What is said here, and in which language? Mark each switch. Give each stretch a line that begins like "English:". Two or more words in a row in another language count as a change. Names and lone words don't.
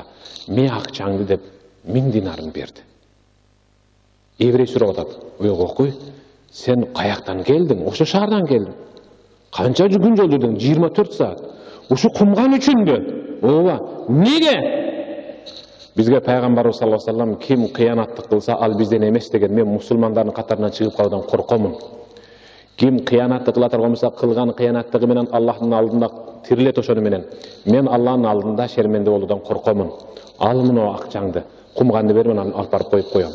Kyrgyz: Мен акчаңды деп 1000 динарын берди. Еврей сурап атат. Ой кокуй, сен каяктан келдиң? Ошо шаардан келдим. Канча күн жол жүрдүң? 24 саат. Ушу кумган үчүнбү? Ооба. Неге? Бизге пайгамбарыбыз
Arabic: صلى الله عليه وسلم
Kyrgyz: ким кыянатты кылса, ал бизден эмес деген. Мен мусулмандардын катарынан чыгып калуудан коркомун. Ким кыянатты кыла турган болсо, кылган кыянаттыгы менен Аллахтын алдында тирилет ошону менен. Мен Аллахтын алдында шерменде болуудан коркомун. Ал муну акчаңды, кумганды бер, мен алып барып коюп коем.